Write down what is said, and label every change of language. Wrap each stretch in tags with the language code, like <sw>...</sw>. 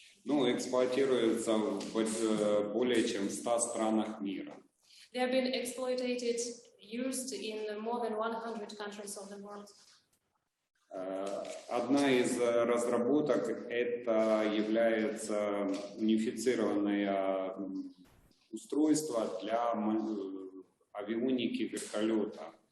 <ru>Эксплуатируются в более чем 100 странах мира.</ru> <en>They have been used in more than 100 countries of the world.</en> <ru>Одна из разработок это является унифицированное устройство для авионики вертолета.</ru>